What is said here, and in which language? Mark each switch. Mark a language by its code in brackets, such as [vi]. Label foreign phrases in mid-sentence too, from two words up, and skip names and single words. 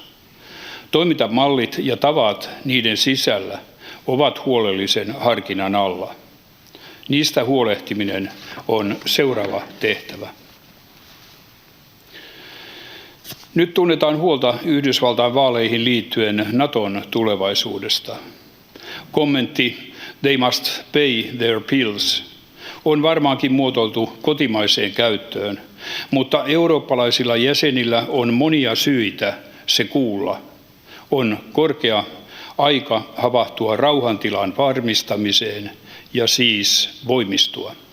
[fi] Toimintamallit ja tavat niiden sisällä ovat huolellisen harkinnan alla. Niistä huolehtiminen on seuraava tehtävä. Nyt tunnetaan huolta Yhdysvaltain vaaleihin liittyen NATOn tulevaisuudesta. Kommentti [en] "They must pay their bills" [fi] on varmaankin muotoiltu kotimaiseen käyttöön, mutta eurooppalaisilla jäsenillä on monia syitä se kuulla. On korkea aika havahtua rauhantilan varmistamiseen ja siis voimistua.